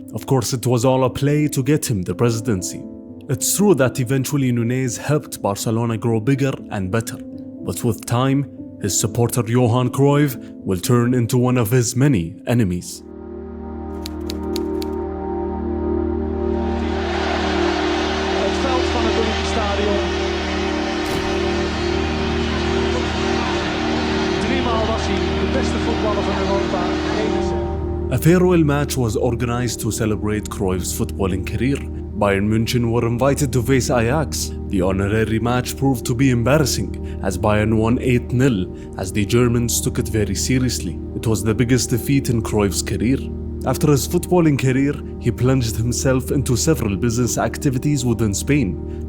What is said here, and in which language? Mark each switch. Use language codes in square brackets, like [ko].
[en] Of course, it was all a play to get him the presidency. It's true that eventually Nunez helped Barcelona grow bigger and better, but with time, his supporter Johan Cruijff will turn into one of his many enemies. [nl] Het veld van het Olympisch Stadion. 3-maal was hij de beste voetballer van Europa. [en] A farewell match was organized to celebrate Cruijff's footballing career. Bayern München were invited to face Ajax. The honorary match proved to be embarrassing as Bayern won 8-0 as the Germans took it very seriously. It was the biggest defeat in Cruijff's career. After his footballing career, he plunged himself into several business activities within Spain.